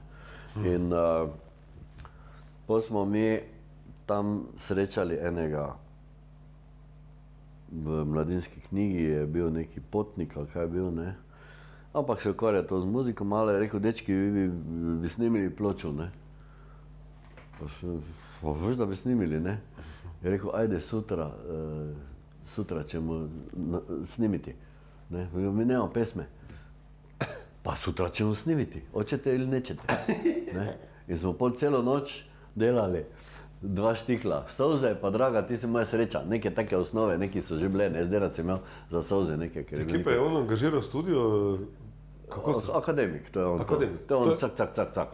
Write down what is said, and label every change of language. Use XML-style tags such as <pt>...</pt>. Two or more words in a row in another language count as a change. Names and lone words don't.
<sl>In potem smo mi tam srečali enega, v Mladinski knjigi je bil neki potnik, ali kaj je bil, ne, ampak se ukvarja to z muziko, malo je rekel, dečki,</sl> <sr>vi bi snimili pločo,</sr> <sl>ne. Pa veš, da bi snimili, ne. Je rekel,</sl> <sr>ajde sutra ćemo snimiti, ne, mi nemamo pesme. Pa sutra ćemo snimiti, hoćete ili nećete, ne.</sr> <sl>In smo pol celo noč delali, 2 štikla, Solze pa Draga, ti si moja sreča, neke take osnove, neki so že bile, ne, zdaj sem imel za Solze neke, ker je bil Kje pa je on angažiral studio? Kako ste? Akademik, to je on. Akademik. To je on, cak.</sl>